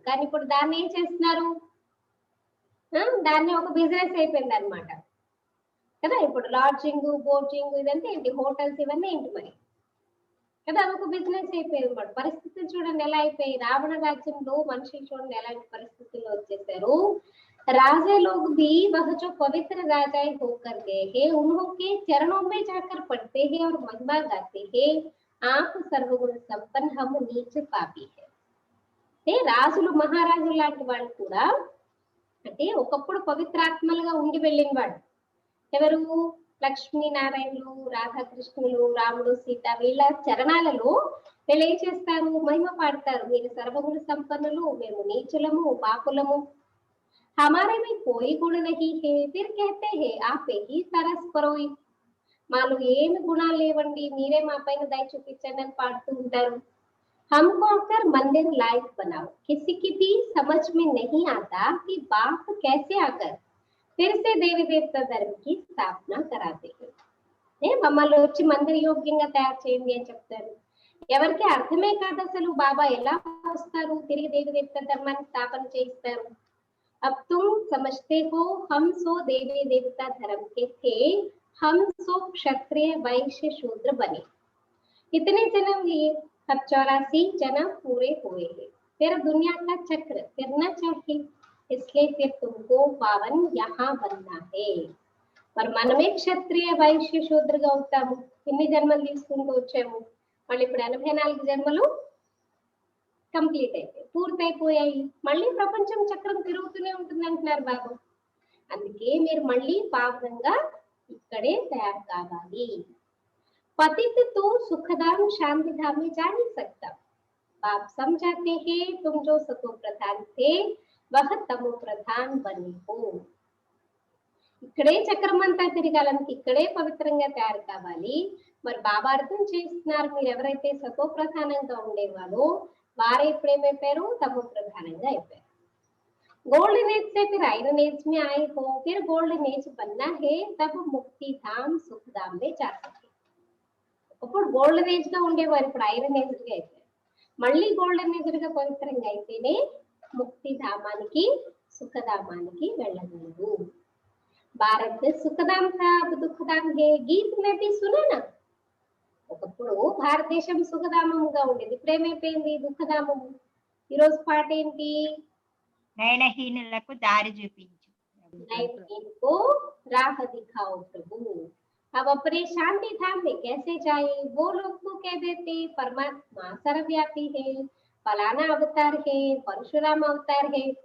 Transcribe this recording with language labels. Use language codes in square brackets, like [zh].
[te] కానీ ఇప్పుడు దాన్ని ఏం చేస్తున్నారు? దాన్ని ఒక బిజినెస్ అయిపోయింది అనమాట కదా. ఇప్పుడు లాడ్జింగ్, బోటింగ్ ఇదంతా ఏంటి? హోటల్స్ ఇవన్నీ ఏంటి మరి కదా. అదొక బిజినెస్ అయిపోయింది అనమాట. పరిస్థితులు చూడండి ఎలా అయిపోయి. రావణ రాజ్యంలో మనుషులు చూడండి ఎలాంటి పరిస్థితుల్లో వచ్చేసారు. [hi] राजे लोग भी वह जो पवित्र राजाएं होकर गए हैं उनके चरणों में जाकर पढ़ते हैं और महिमा गाते हैं. आप सर्वगुण संपन्न, हम नीच पापी है. [te] రాజులు మహారాజులు లాంటి వాళ్ళు కూడా అంటే ఒకప్పుడు పవిత్రాత్మలుగా ఉండి వెళ్ళిన వాళ్ళు ఎవరు? లక్ష్మీనారాయణులు, రాధాకృష్ణులు, రాముడు, సీత వీళ్ళ చరణాలలో వీళ్ళు ఏం చేస్తారు? మహిమ పాడతారు. మీరు సర్వగుణ సంపన్నులు, మేము నీచులము, పాపులము. [hi] हमारे में कोई गुण नहीं है, फिर कहते हैं आप ही तरस करोई. [te] మాలో ఏమి గుణాలు లేవండి, మీరే మా పైన దయ చూపించండి అని పాడుతూ ఉంటారు. [hi] हमको आकर मंदिर लायक बनाओ. किसी की भी समझ में नहीं आता कि बाप कैसे आकर फिर से देवी देवता धर्म की स्थापना कराते हैं. [te] మమ్మల్ని వచ్చి మందిర యోగ్యంగా తయారు చేయండి అని చెప్తారు. ఎవరికి అర్థమే కాదు అసలు బాబా ఎలా వస్తారు, తిరిగి దేవి దేవతా ధర్మాన్ని స్థాపన చేయిస్తారు. [hi] अब तुम समझते हो हम सो देवी देवता धर्म के थे, हम सो क्षत्रिय वैश्य शूद्र बने. इतने जन्म लिए, अब 84 जन्म पूरे हुए हैं. फिर दुनिया का चक्र फिरना चाहिए, इसलिए फिर तुमको पावन यहाँ बनना है. [te] మరి మనమే క్షత్రియ వైశ్య శూద్రగా అవుతాము. ఇన్ని జన్మలు తీసుకుంటూ వచ్చాము. మళ్ళీ ఇప్పుడు 84 జన్మలు కంప్లీట్ అయిపోయి పూర్తయిపోయాయి. మళ్ళీ ప్రపంచం చక్రం తిరుగుతూనే ఉంటుంది అంటున్నారు బాబు. అందుకే మీరు మళ్ళీ పావనంగా ఇక్కడే తయారు కావాలి. [hi] पतित तो सुखधाम शांति धाम में जा नहीं सकता. बाप समझाते हैं तुम जो सतो प्रधान थे वह तमो प्रधान बने हो. [te] ఇక్కడే చక్రం అంతా తిరగాలని, ఇక్కడే పవిత్రంగా తయారు కావాలి. మరి బాబా అర్థం చేస్తున్నారు, మీరు ఎవరైతే సతో ప్రధానంగా ఉండేవారో వారే ఇప్పుడు ఏమైపోయారు? తమో ప్రధానంగా అయిపోయారు. [hi] गोल्डन एज से फिर आयरन एज में आए हो, फिर गोल्डन एज बनना है, तब मुक्ति धाम सुख धाम में जा सके. [te] ఇప్పుడు గోల్డెన్ ఏజ్ గా ఉండేవారు, ఇప్పుడు ఐరన్ ఏజ్ గా అయిపోయారు. మళ్ళీ గోల్డెన్ ఏజ్ గా పవిత్రంగా అయితేనే ముక్తి ధామానికి సుఖధామానికి వెళ్ళగలరు. [hi] భారత్ సుఖధామ్ కా అబ్ దుఃఖధామ్ హే గీత్ మే భీ సునా నా. [te] ఒకప్పుడు భారతదేశం సుఖధామముగా ఉండేది, ఇప్పుడు ఏమైపోయింది దుఃఖధామము. ఈరోజు పాట ఏంటి? నయనహీనులకు దారి చూపించు. [hi] नैनहीन को राह दिखाओ प्रभु. अब अपने शांति धाम में कैसे जाए? वो लोग तो कह देते परमात्मा सर्वव्यापी है, फलाना अवतार है, परशुराम अवतार है.